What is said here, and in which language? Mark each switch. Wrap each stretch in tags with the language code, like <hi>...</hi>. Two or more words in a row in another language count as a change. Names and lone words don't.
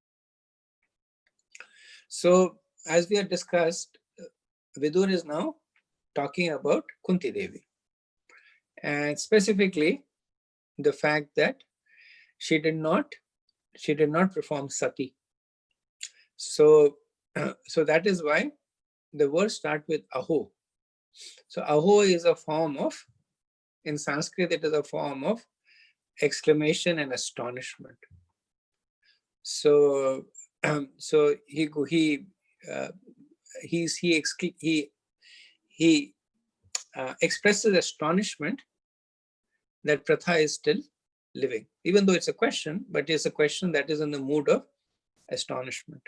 <en>So, as we have discussed, Vidur is now talking about Kunti Devi, and specifically the fact that she did not perform sati. So that is why the words start with aho. So aho is a form of, in Sanskrit, it is a form of exclamation and astonishment. So he expresses astonishment that Pratha is still living, even though it's a question, but it's a question that is in the mood of astonishment.</en>